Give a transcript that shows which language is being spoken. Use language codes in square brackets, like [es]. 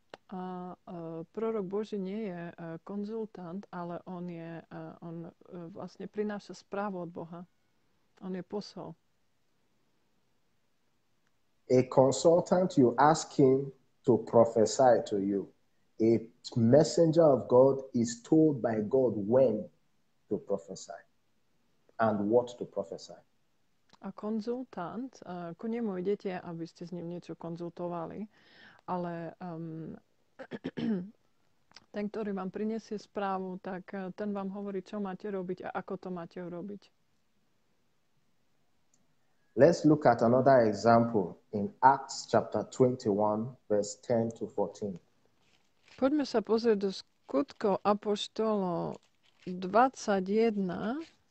[sk] A prorok Boží nie je konzultant, ale on vlastne prináša správu od Boha. On je posol. [en] A consultant, you ask him to prophesy to you. A messenger of God is told by God when to prophesy and what to prophesy. [sk] A konzultant, ku nemu idete, aby ste s ním niečo konzultovali, ale ten, ktorý vám prinesie správu, tak ten vám hovorí, čo máte robiť a ako to máte urobiť. [en] Let's look at another example in Acts chapter 21, verse 10 to 14. [sk] Poďme sa pozrieť do skutkov apoštolov 21,